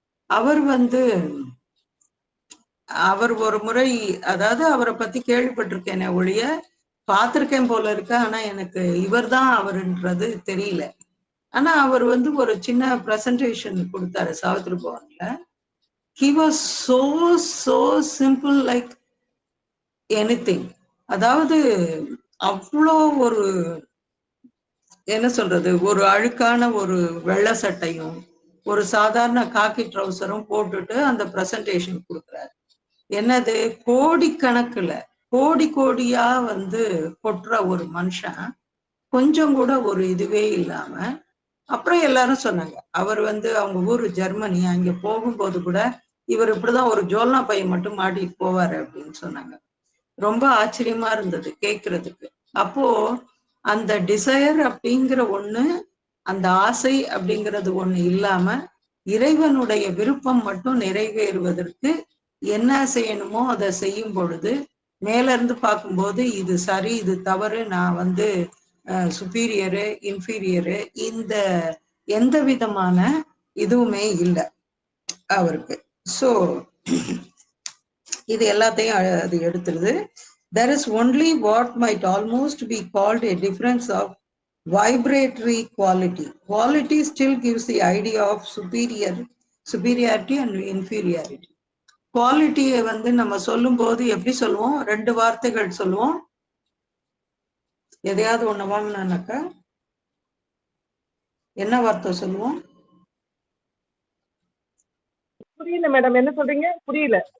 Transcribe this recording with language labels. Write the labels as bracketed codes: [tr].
[ta] அவர் வந்து அவர் ஒரு முறை, அதாவது அவரை பத்தி கேள்விப்பட்டிருக்கேனே ஒழிய பார்த்திருக்கேன் போல இருக்கு, ஆனா எனக்கு இவர் தான் அவருன்றது தெரியல. ஆனா அவர் வந்து ஒரு சின்ன பிரசன்டேஷன் கொடுத்தாரு Savitri பவன்ல. [en] He was so simple like anything. [ta] அதாவது அவ்வளோ ஒரு என்ன சொல்றது, ஒரு அழுக்கான ஒரு வெள்ளை சட்டையும் ஒரு சாதாரண காக்கி ட்ரௌசரும் போட்டுட்டு அந்த பிரசன்டேஷன் கொடுக்குறாரு. என்னது, கோடிக்கணக்குல கோடி கோடியா வந்து கொட்டுற ஒரு மனுஷன் கொஞ்சம் கூட ஒரு இதுவே இல்லாம. அப்புறம் எல்லாரும் சொன்னாங்க, அவர் வந்து அவங்க ஊரு ஜெர்மனி, அங்க போகும்போது கூட இவர் இப்படிதான் ஒரு ஜோல்னா பையன் மட்டும் மாட்டிட்டு போவாரு அப்படின்னு சொன்னாங்க. ரொம்ப ஆச்சரியமா இருந்தது கேட்கறதுக்கு. அப்போ அந்த டிசையர் அப்படிங்கிற ஒண்ணு, அந்த ஆசை அப்படிங்கிறது ஒண்ணு இல்லாம இறைவனுடைய விருப்பம் மட்டும் நிறைவேறுவதற்கு என்ன செய்யணுமோ அதை செய்யும் பொழுது மேல இருந்து பார்க்கும்போது இது சரி இது தவறு, நான் வந்து சுப்பீரியரு இன்ஃபீரியரு, இந்த எந்த விதமான இதுவுமே இல்லை அவருக்கு. ஸோ இது எல்லாத்தையும் அது எடுத்துருது. [en] There is only what might almost be called a difference of vibratory quality. Quality still gives the idea of superiority and inferiority. [ta] குவாலிட்டியை வந்து நம்ம சொல்லும் போது எப்படி சொல்லுவோம், ரெண்டு வார்த்தைகள் சொல்லுவோம். எதையாவது ஒண்ணு வாங்கினாக்கா என்ன வார்த்தை சொல்லுவோம்? புரியல மேடம், என்ன சொல்றீங்க? புரியல.